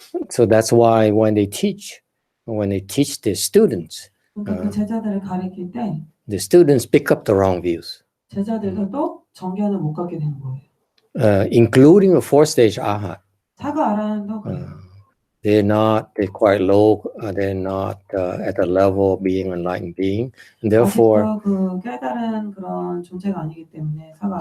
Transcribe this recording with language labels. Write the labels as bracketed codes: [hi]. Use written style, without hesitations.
[en] So that's why when they teach their students, [ko] 그 제자들을 가르칠 때 [en] the students pick up the wrong views. [ko] 제자들도 또 정견을 못 갖게 되는 거예요. [en] Including a fourth-stage arhat. [ko] 사과 아라한도 그래요. [en] They're quite low. They're not at the level of being an enlightened being, and therefore, [ko] 그 깨달은 그런 존재가 아니기 때문에 사과.